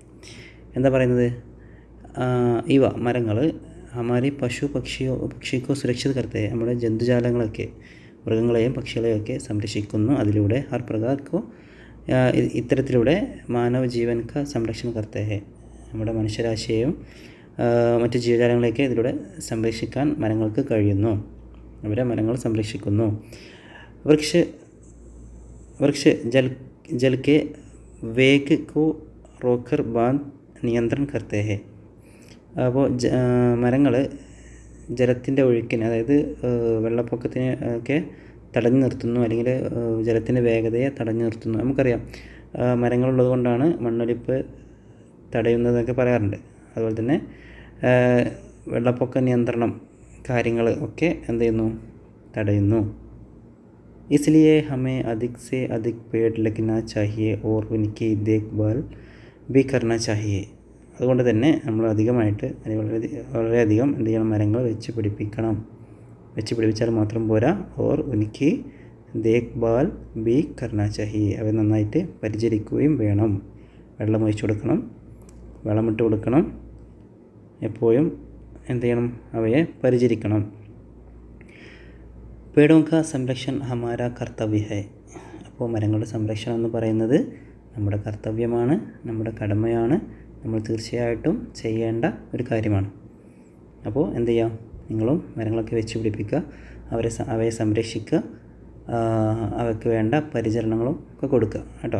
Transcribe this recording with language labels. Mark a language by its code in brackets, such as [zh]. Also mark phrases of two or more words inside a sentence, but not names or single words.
[ml] എന്താ പറയുന്നത്, ഇവ മരങ്ങൾ [hi] हमारी पक्षी को सुरक्षित करते, [ml] നമ്മുടെ ജന്തുജാലങ്ങളൊക്കെ, മൃഗങ്ങളെയും പക്ഷികളെയൊക്കെ സംരക്ഷിക്കുന്നു. അതിലൂടെ [hi] हर प्रकार को, [ml] ഇത്തരത്തിലൂടെ [hi] मानव जीवन का संरक्षण करते है, [ml] നമ്മുടെ മനുഷ്യരാശിയെയും മറ്റ് ജീവജാലങ്ങളെയൊക്കെ ഇതിലൂടെ സംരക്ഷിക്കാൻ മരങ്ങൾക്ക് കഴിയുന്നു. അവരെ മരങ്ങൾ സംരക്ഷിക്കുന്നു. [hi] वृक्ष जल के वेग को रोककर बांध नियंत्रण करते हैं. [ml] അപ്പോൾ മരങ്ങൾ ജലത്തിൻ്റെ ഒഴുക്കിന്, അതായത് വെള്ളപ്പൊക്കത്തിന് ഒക്കെ തടഞ്ഞു നിർത്തുന്നു, അല്ലെങ്കിൽ ജലത്തിൻ്റെ വേഗതയെ തടഞ്ഞു നിർത്തുന്നു. നമുക്കറിയാം മരങ്ങളുള്ളത് കൊണ്ടാണ് മണ്ണൊലിപ്പ് തടയുന്നതെന്നൊക്കെ പറയാറുണ്ട്. അതുപോലെ തന്നെ വെള്ളപ്പൊക്ക നിയന്ത്രണം കാര്യങ്ങൾ ഒക്കെ എന്ത് ചെയ്യുന്നു, തടയുന്നു. [hi] इसलिए हमें अधिक से अधिक पेड़ लगना चाहिए और उनकी देखभाल भी करना चाहिए. [ml] അതുകൊണ്ട് തന്നെ നമ്മൾ അധികമായിട്ട് വളരെയധികം എന്ത് ചെയ്യണം, മരങ്ങൾ വെച്ച് പിടിപ്പിച്ചാൽ മാത്രം പോരാ. [hi] और उनकी देखभाल भी करना चाहिए, [ml] അവയെ നന്നായിട്ട് പരിചരിക്കുകയും വേണം. വെള്ളം ഒഴിച്ചു കൊടുക്കണം, വളമിട്ട് കൊടുക്കണം, എപ്പോഴും എന്ത് ചെയ്യണം, അവയെ പരിചരിക്കണം. [hi] पेड़ों का संरक्षण हमारा कर्तव्य है. [ml] അപ്പോൾ മരങ്ങളുടെ സംരക്ഷണം എന്ന് പറയുന്നത് നമ്മുടെ കർത്തവ്യമാണ്, നമ്മുടെ കടമയാണ്, നമ്മൾ തീർച്ചയായിട്ടും ചെയ്യേണ്ട ഒരു കാര്യമാണ്. അപ്പോൾ എന്ത് ചെയ്യാം, നിങ്ങളും മരങ്ങളൊക്കെ വെച്ച് പിടിപ്പിക്കുക, അവയെ സംരക്ഷിക്കുക, അവയ്ക്ക് വേണ്ട പരിചരണങ്ങളും ഒക്കെ കൊടുക്കുക കേട്ടോ.